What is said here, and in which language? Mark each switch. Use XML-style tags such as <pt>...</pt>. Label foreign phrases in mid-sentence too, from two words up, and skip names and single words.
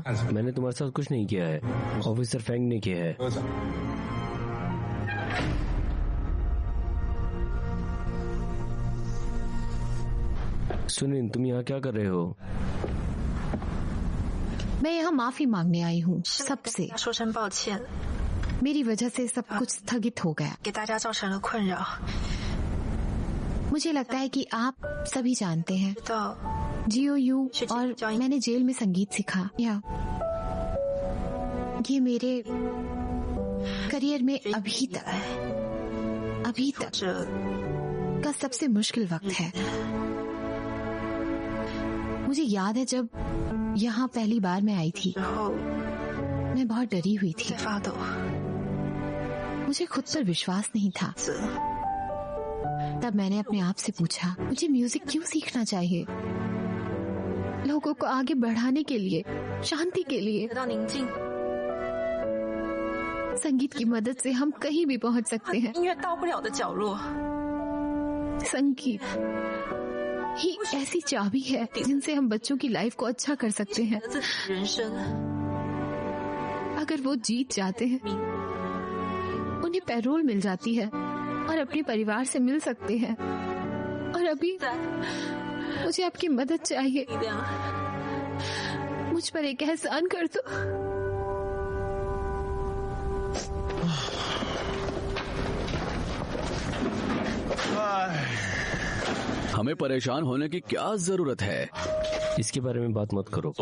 <hi>मैंने तुम्हारे साथ कुछ नहीं किया है, ऑफिसर फैंग ने किया है। सुनिन, तुम यहाँ क्या कर रहे हो? मैं यहाँ माफी मांगने आई हूँ सबसे।</hi> <zh>说声抱歉，</zh> <hi>मेरी वजह से सब कुछ स्थगित हो गया।</hi> <zh>给大家造成了困扰。</zh> <hi>मुझे लगता है कि आप सभी जानते हैं,</hi> <zh>知道</zh> <hi>GOU और मैंने जेल में संगीत सीखा। या ये मेरे करियर में अभी तक का सबसे मुश्किल वक्त है। मुझे याद है जब यहाँ पहली बार मैं आई थी,</hi> <zh>之后</zh> <hi>मैं बहुत डरी हुई थी।</hi> <zh>在发抖，</zh> <hi>मुझे खुद पर विश्वास नहीं था। तब मैंने अपने आप से पूछा, मुझे म्यूजिक क्यों सीखना चाहिए? लोगों को आगे बढ़ाने के लिए, शांति के लिए।</hi> <zh>得到宁静。</zh> <hi>संगीत की मदद से हम कहीं भी पहुंच सकते हैं।</hi> <zh>音乐到不了的角落，</zh> <hi>संगीत ही ऐसी चाबी है जिनसे हम बच्चों की लाइफ को अच्छा कर सकते हैं।</hi> <zh>自己人生。</zh> <hi>अगर वो जीत जाते हैं, उन्हें पैरोल मिल जाती है और अपने परिवार से मिल सकते हैं। और अभी मुझे आपकी मदद चाहिए।</hi> <zh>力量，</zh> <hi>मुझ पर एक एहसान कर दो। हमें परेशान होने की क्या जरूरत है? इसके बारे में बात मत करो।</hi>